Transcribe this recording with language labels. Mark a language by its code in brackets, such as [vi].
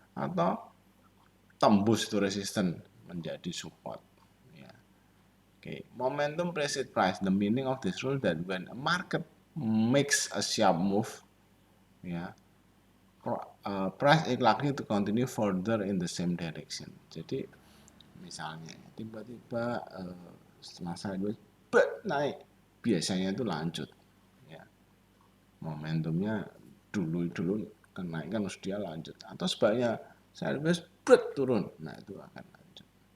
[id] Atau tembus itu resisten menjadi support. [en] Ya. Okay. Momentum precede price. The meaning of this rule that when a market makes a sharp move, ya, price is likely to continue further in the same direction. [id] Jadi misalnya tiba-tiba setelah saya naik, biasanya itu lanjut. Ya. Momentumnya dulu kenaikan harus dia lanjut. Atau sebaliknya saya turun, nah itu akan lanjut.